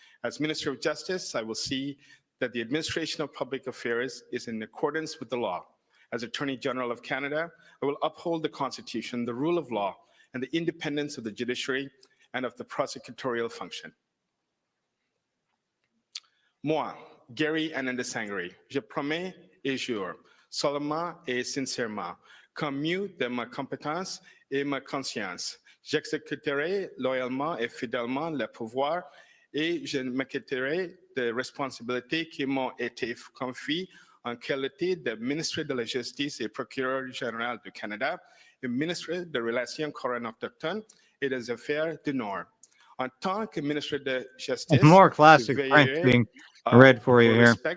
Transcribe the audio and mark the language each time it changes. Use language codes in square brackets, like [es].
[en] As Minister of Justice, I will see that the administration of public affairs is in accordance with the law. As Attorney General of Canada, I will uphold the Constitution, the rule of law, and the independence of the judiciary and of the prosecutorial function. [fr] Moi, Gary Anandasangari, je promets et jure, solemnement et sincèrement, comme mieux de ma compétence et ma conscience, j'exécuterai loyalement et fidèlement le pouvoir et je m'acquitterai des responsabilités qui m'ont été confiées en qualité de ministre de la Justice et procureur général du Canada et ministre des Relations couronnes-autochtones et des Affaires du Nord. En tant que ministre de Justice, [en] more classic French being read for you here.